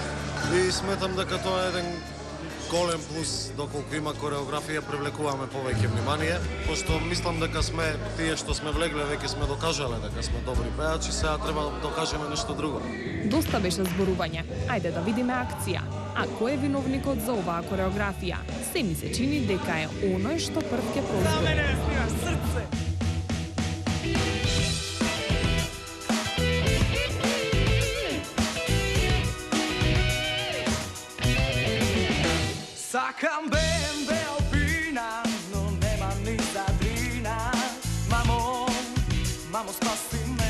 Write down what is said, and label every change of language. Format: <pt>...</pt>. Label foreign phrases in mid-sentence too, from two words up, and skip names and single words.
<mk>И сметам дека тоа е еден голем плюс, доколку има кореографија, привлекуваме повеќе внимание, пошто мислам дека сме тие што сме влегле, веќе сме докажале дека сме добри пеачи, сега треба да докажеме нешто друго. Доста беше зборување. Ајде да видиме акција. А кој е виновникот за оваа кореографија? Се ми се чини дека е оној што прв ќе прозбори. Сакам BMW Alpina, но нема ни задрина. Мамо, спаси ме.</mk>